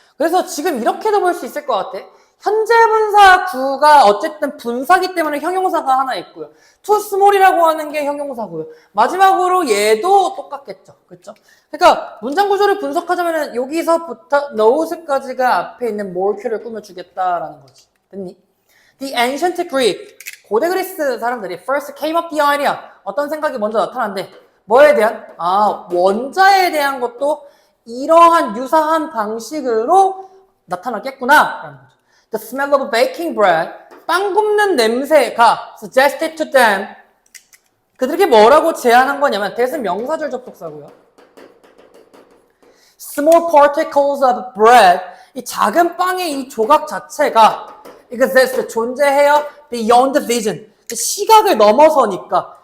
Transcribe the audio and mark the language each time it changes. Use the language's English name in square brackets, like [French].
[Korean] 그래서 지금 이렇게도 볼 수 있을 것 같아. 현재 분사 구가 어쨌든 분사기 때문에 형용사가 하나 있고요. too small이라고 하는 게 형용사고요. 마지막으로 얘도 똑같겠죠. 그렇죠? 그러니까 문장 구조를 분석하자면 여기서부터 nows까지가 앞에 있는 molecule을 꾸며주겠다라는 거지. 됐니? [English] The ancient Greek, [Korean] 고대 그리스 사람들이 [English] first came up the idea. [Korean] 어떤 생각이 먼저 나타났는데 뭐에 대한? 원자에 대한 것도 이러한 유사한 방식으로 나타났겠구나 라는 거죠. [English] The smell of baking bread, [Korean] 빵 굽는 냄새가 [English] suggested to them. [Korean] 그들에게 뭐라고 제안한 거냐면 대신 명사절 접속사고요. [English] Small particles of bread, [Korean] 이 작은 빵의 이 조각 자체가 exists, 존재해요. [English] Beyond vision, [Korean] 시각을 넘어서니까